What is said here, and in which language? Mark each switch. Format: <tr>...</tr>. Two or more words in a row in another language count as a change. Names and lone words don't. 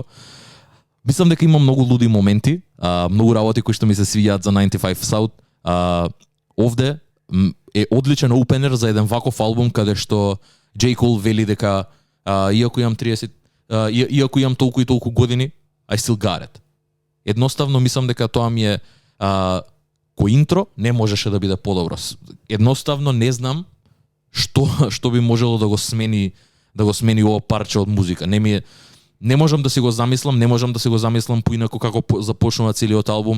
<mk>Мислам дека има многу луди моменти, многу работи кои што ми се свијаат за 95 South. Овде е одличен опенер за еден ваков албум каде што J. Cole вели дека иако имам толку и толку години,</mk> <en>I still got it.</en> <mk>Едноставно мислам дека тоа ми е кој интро не можеше да биде подобро. Едноставно не знам што би можело да го смени ова парче од музика. Не можам да си го замислам поинако како започнува целиот албум.</mk>